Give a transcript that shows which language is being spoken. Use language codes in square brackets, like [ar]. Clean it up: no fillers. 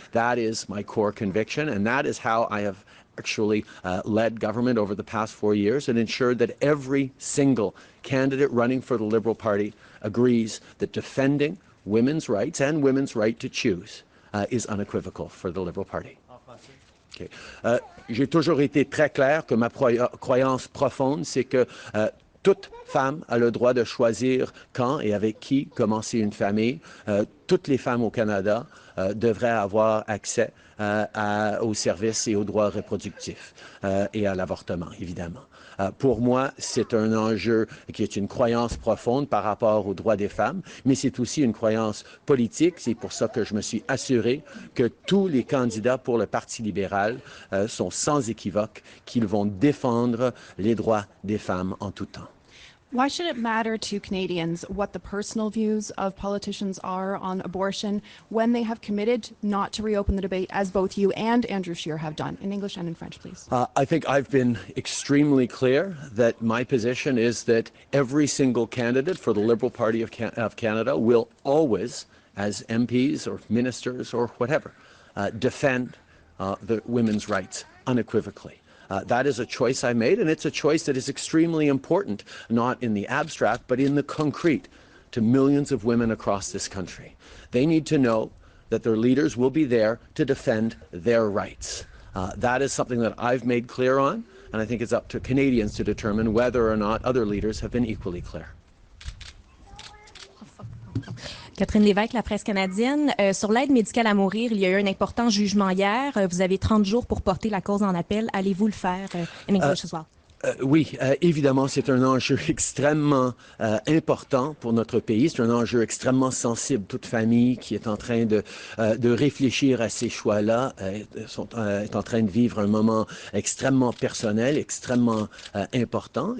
[en] That is my core conviction, and that is how I have actually led government over the past 4 years and ensured that every single candidate running for the Liberal Party agrees that defending women's rights and women's right to choose is unequivocal for the Liberal Party. Okay. [fr] J'ai toujours été très clair que ma croyance profonde, c'est que toute femme a le droit de choisir quand et avec qui commencer une famille. Toute toutes les femmes au Canada devraient avoir accès aux services et aux droits reproductifs et à l'avortement, évidemment. Pour moi, c'est un enjeu qui est une croyance profonde par rapport aux droits des femmes, mais c'est aussi une croyance politique. C'est pour ça que je me suis assuré que tous les candidats pour le Parti libéral sont sans équivoque qu'ils vont défendre les droits des femmes en tout temps. [en] Why should it matter to Canadians what the personal views of politicians are on abortion when they have committed not to reopen the debate, as both you and Andrew Scheer have done? In English and in French, please. I think I've been extremely clear that my position is that every single candidate for the Liberal Party of Canada will always, as MPs or ministers or whatever, defend the women's rights unequivocally. That is a choice I made, and it's a choice that is extremely important, not in the abstract, but in the concrete, to millions of women across this country. They need to know that their leaders will be there to defend their rights. That is something that I've made clear on, and I think it's up to Canadians to determine whether or not other leaders have been equally clear. [fr] Catherine Lévesque, La Presse canadienne. Sur l'aide médicale à mourir, il y a eu un important jugement hier. Vous avez 30 jours pour porter la cause en appel. Allez-vous le faire [en] in English as well? [fr] Oui, évidemment, c'est un enjeu extrêmement important pour notre pays. C'est un enjeu extrêmement sensible. Toute famille qui est en train de réfléchir à ces choix-là est en train de vivre un moment extrêmement personnel, extrêmement important.